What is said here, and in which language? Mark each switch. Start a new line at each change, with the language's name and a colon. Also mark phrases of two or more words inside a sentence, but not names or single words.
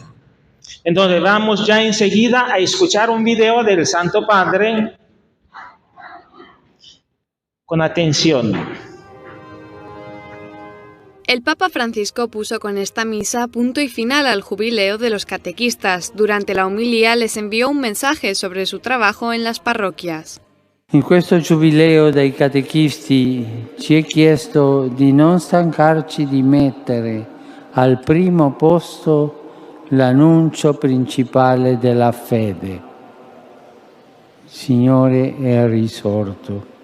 Spanish: Entonces vamos ya enseguida a escuchar un video del Santo Padre con atención. El Papa Francisco puso con esta misa punto y final al jubileo de los catequistas. Durante la homilía les envió un mensaje sobre su trabajo en las parroquias.
Italian: In questo giubileo dei catechisti ci è chiesto di non stancarci di mettere al primo posto l'annuncio principale della fede. Il Signore è risorto.